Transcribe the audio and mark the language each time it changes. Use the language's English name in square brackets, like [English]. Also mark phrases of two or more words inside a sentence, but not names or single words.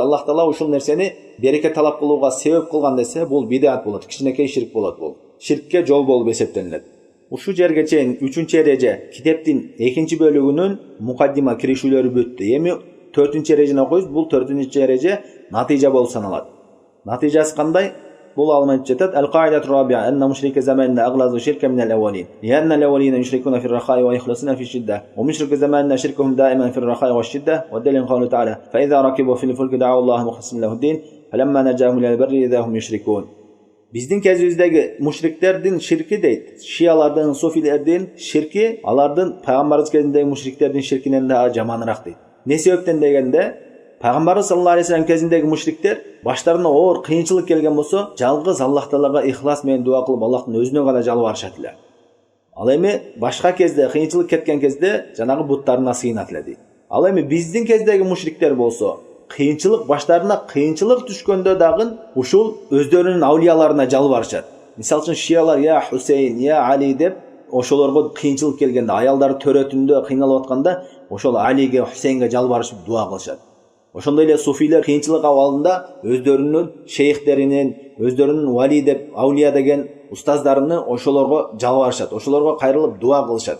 [Kyrgyz] Аллах Таала ушул нерсени береке талап кылууга себеп кылган десе, бул бидат болот, кичинекей ширк болот бул. Ширкке жол болуп эсептелет. Ушу жерге чейин 3-чү эреже китептин 2-чи бөлүгүнүн мукаддима киришүүлөрү бүттү. Эми 4-чү эрежени окуйбуз. Бул 4-чү эреже натыйжа болуп саналат. Натыйжасы кандай? Бул алып жатат. [Arabic] القاعدة الرابعة أن مشركي زماننا أغلظ شركا من الأولين. لأن الأولين يشركون في الرخاء ويخلصون في الشدة. ومشركو زماننا شركهم دائما في الرخاء والشدة والدليل قوله تعالى. فإذا ركبوا في الفلك دعوا الله مخلصين له الدين فلما نجاهم إلى البر إذا هم يشركون. [Kyrgyz] Биздин кезибиздеги мушриктердин ширки дейт. Шиялардын, суфилердин ширки алардын пайгамбарыбыз кезиндеги мушриктердин ширкинен да жаманыраак дейт. Не себептен дегенде, пайгамбарыбыз [Arabic] صلى الله عليه وسلم [Kyrgyz] кезиндеги мушриктер баштарына оор кыйынчылык келген болсо, жалгыз Аллах Таалага ихлас менен дуа кылып, Аллахтын өзүнө гана жалбарышат эле. Ал эми башка кезде кыйынчылык кеткен кезде жанагы буттарына сыйынат эле дейт. Ал эми биздин кездеги мушриктер болсо, кыйынчылык баштарына кыйынчылык түшкөндө дагы ушул өздөрүнүн аулияларына жалбарышат. Мисалы үчүн шиялар я Хусейн, я Али деп ошолорго кыйынчылык келгенде, аялдар төрөтүндө кыйналып атканда, ошол Алиге, Хусейнге жалбарышып дуа кылышат. Ошондой эле суфилер кыйынчылык абалында өздөрүнүн шейхтеринин, өздөрүнүн вали деп, аулия деген устаздарыны ошолорго жалбарышат, ошолорго кайрылып дуа кылышат.